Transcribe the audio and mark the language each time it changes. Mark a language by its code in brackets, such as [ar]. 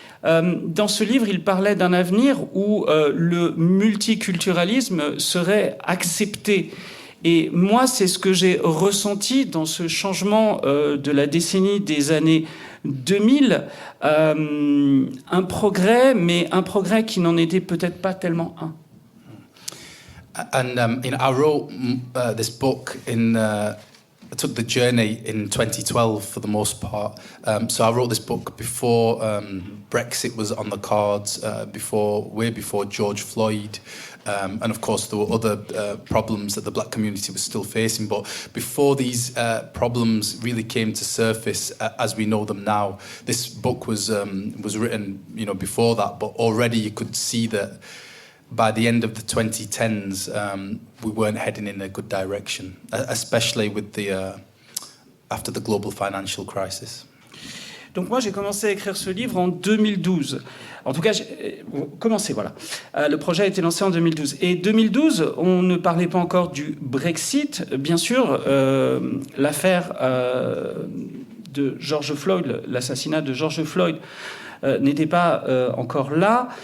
[fr] Dans ce livre, il parlait d'un avenir où le multiculturalisme serait accepté. Et moi, c'est ce que j'ai ressenti dans ce changement de la décennie des années 2000, un progrès, mais un progrès qui n'en était peut-être pas tellement un. [en] And I wrote this book I took the journey in 2012 for the most part. So I wrote this book before Brexit was on the cards, way before George Floyd. And of course, there were other problems that the black community was still facing. But before these problems really came to surface as we know them now, this book was written, before that. But already you could see that by the end of the 2010s, we weren't heading in a good direction, especially with after the global financial crisis. [fr] Donc moi, j'ai commencé à écrire ce livre en 2012. En tout cas, j'ai commencé, voilà. Le projet a été lancé en 2012. Et 2012, on ne parlait pas encore du Brexit. Bien sûr, l'affaire de George Floyd, l'assassinat de George Floyd, n'était pas encore là.